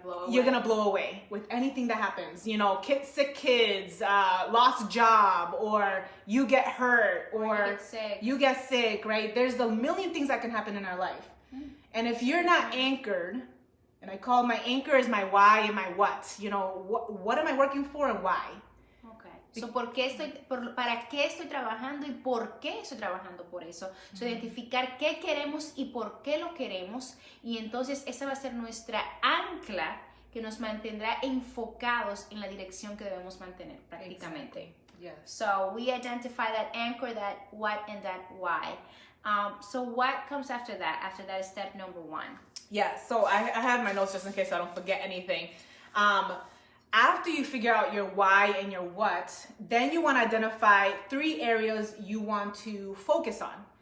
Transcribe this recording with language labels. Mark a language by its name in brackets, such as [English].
[English] you're gonna blow away with anything that happens. You know, sick kids, lost job, or you get hurt, or you get sick, right? There's a million things that can happen in our life. And if you're not anchored, and I call my anchor is my why and my what. You know, what am I working for and why? [Spanish] So, ¿para qué estoy trabajando y por qué estoy trabajando por eso? So, identificar qué queremos y por qué lo queremos, y entonces esa va a ser nuestra ancla que nos mantendrá enfocados en la dirección que debemos mantener prácticamente. [English] Exactly. Yes. So we identify that anchor, that what, and that why. So what comes after that? After that is step number 1. Yeah, so I have my notes just in case I don't forget anything. After you figure out your why and your what, then you want to identify 3 areas you want to focus on.